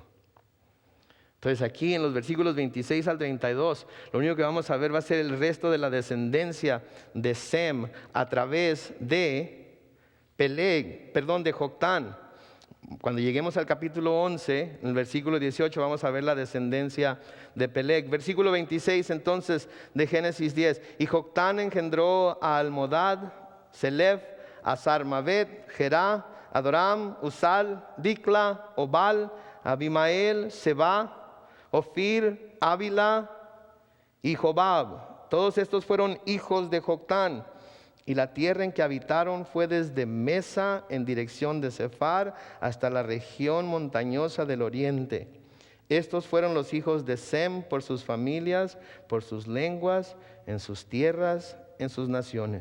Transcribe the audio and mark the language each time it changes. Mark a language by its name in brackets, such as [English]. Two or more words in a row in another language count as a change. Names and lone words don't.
[Spanish] Entonces aquí en los versículos 26 al 32, lo único que vamos a ver va a ser el resto de la descendencia de Sem a través de de Joctán. Cuando lleguemos al capítulo 11, en el versículo 18, vamos a ver la descendencia de Peleg. Versículo 26 entonces de Génesis 10. Y Joctán engendró a Almodad, Selef, a Sarmavet, Gerá, Adoram, Usal, Dicla, Obal, Abimael, Seba, Ofir, Ávila y Jobab. Todos estos fueron hijos de Joctán. Y la tierra en que habitaron fue desde Mesa en dirección de Sefar hasta la región montañosa del oriente. Estos fueron los hijos de Sem por sus familias, por sus lenguas, en sus tierras, en sus naciones.